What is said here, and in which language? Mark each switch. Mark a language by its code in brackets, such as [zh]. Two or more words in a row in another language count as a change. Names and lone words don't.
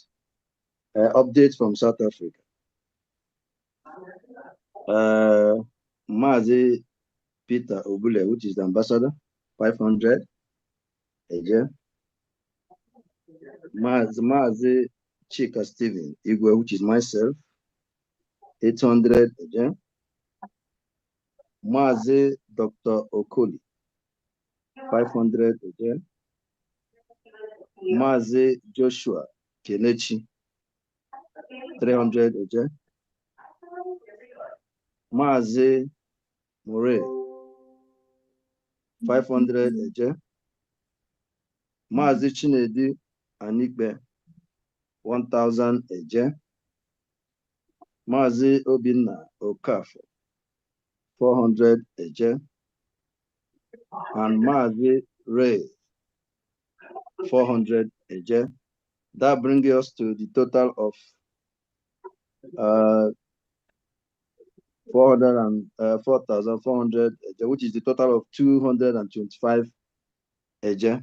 [en] Update from South Africa. Mazi Peter Obule, which is the ambassador, 500. Again. Mazi Chika Stephen Igwe, which is myself, 800 again. Mazi Dr. Okoli, 500 again. Mazi Joshua Kelechi, 300 again. Mazi Mure, 500 again. Mazi Chinedi Anikbe, 1,000 again. Mazi Obinna Okafor, 400 again. And Mazi Ray, 400 again. That brings us to the total of 4,400, which is the total of 225 again.